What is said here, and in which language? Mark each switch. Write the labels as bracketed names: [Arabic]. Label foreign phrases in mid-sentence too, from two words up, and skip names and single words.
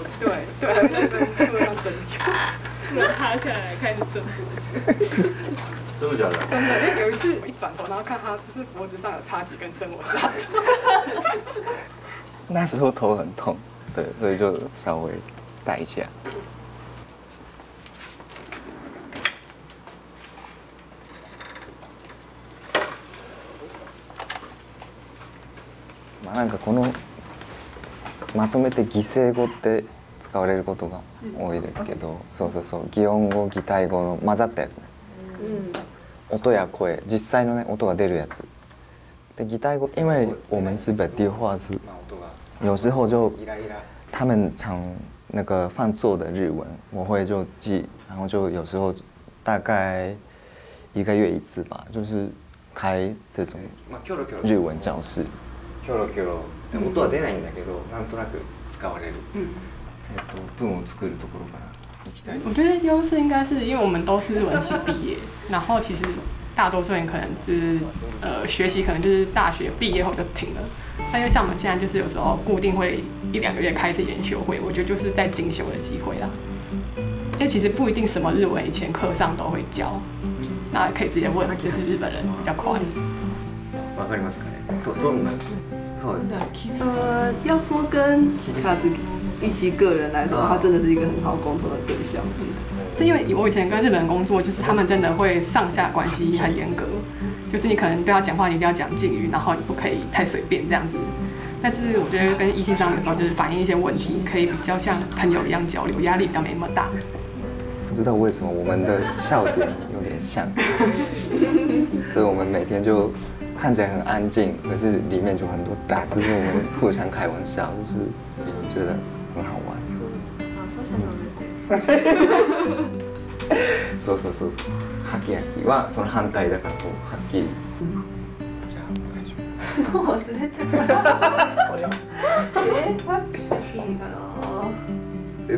[Chinese] 对，很认真，突然针灸，突然趴下来开始针灸。真的假的？真的，因为有一次我一转头，然后看他就是脖子上有插几根针，我吓死。那时候头很痛，对，所以就稍微带一下。 [Japanese] まあなんかこのまとめて擬声語って使われることが多いですけど、そうそうそう、擬音語擬態語の混ざったやつね。音や声、実際のね音が出るやつ。で擬態語， [Chinese] 因为我们是本地话是，有时候就他们常那个放作的日文，我会就记，然后就有时候大概1个月1次吧，就是开这种日文教室。 [Japanese] キョロキョロで音は出ないんだけど、なんとなく使われる。文を作るところから行きたい。 [Chinese] 我觉得优势应该是因为我们都是日文系毕业，然后其实大多数人可能就是学习可能就是大学毕业后就停了。但因为像我们现在就是有时候固定会1、2个月开一次研修会，我觉得就是在进修的机会啦。因为其实不一定什么日文以前课上都会教，那可以直接问就是日本人比较快。 [Japanese] わかりますかね？どんな？そうです。 [Chinese] 要说跟卡子一起个人来说，他真的是一个很好沟通的对象。是因为我以前跟日本人工作，就是他们真的会上下关系很严格，就是你可能对他讲话你一定要讲敬语，然后你不可以太随便这样子。但是我觉得跟一系上有时候就是反映一些问题，可以比较像朋友一样交流，压力比较没那么大。不知道为什么我们的笑点有点像，所以我们每天就看起来很安静，可是里面就很多打字，我们互相开玩笑，就是觉得很好玩。 [Japanese] そうそうそう。ハキハキはその反対だからこうはっきり。じゃあお願いします。もう忘れちゃった。ハッピーかな。